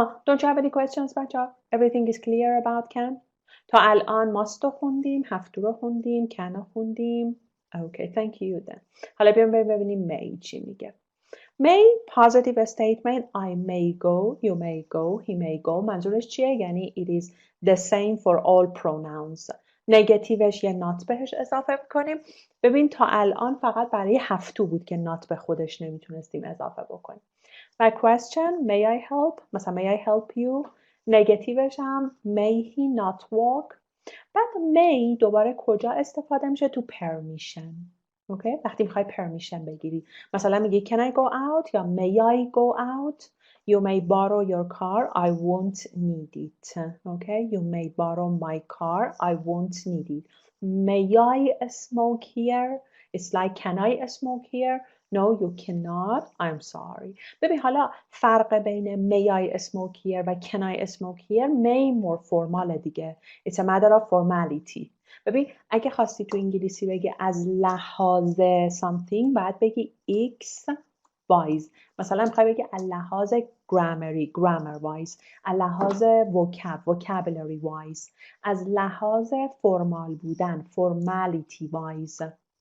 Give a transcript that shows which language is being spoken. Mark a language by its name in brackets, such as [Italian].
[English] Don't you have any questions, بچه‌ها? Everything is clear about can? [Persian] تا الان must رو خوندیم، have to رو خوندیم، can رو خوندیم. [English] Okay, thank you then. [Persian] حالا بیایم ببینیم May چی میگه. [English] May, positive statement. I may go, you may go, he may go. [Persian] منظورش چیه؟ یعنی [English] it is the same for all pronouns. [Persian] نگاتیوش یه not بهش اضافه کنیم. ببین تا الان فقط برای have to بود که not به خودش نمیتونستیم اضافه بکنیم. [English] My question, may I help? مثلا may I help you? [Persian] نگاتیوش هم [English] may he not walk. [Persian] بعد may دوباره کجا استفاده میشه؟ تو permission. اوکی؟ وقتی میخوای permission بگیری. مثلا میگی [English] can I go out یا may I go out? You may borrow your car. I won't need it. Okay? You may borrow my car. I won't need it. May I smoke here? It's like can I smoke here? No, you cannot. I'm sorry. [Persian] ببین حالا فرق بین [English] may I smoke here و can I smoke here may more formal [Persian] دیگه. [English] It's a matter of formality. [Persian] ببین اگه خواستی تو انگلیسی بگی از لحاظ something باید بگی x wise. مثلا میخوای بگی از لحاظ grammar wise، از لحاظ vocabulary wise، از لحاظ فرمال بودن formality wise.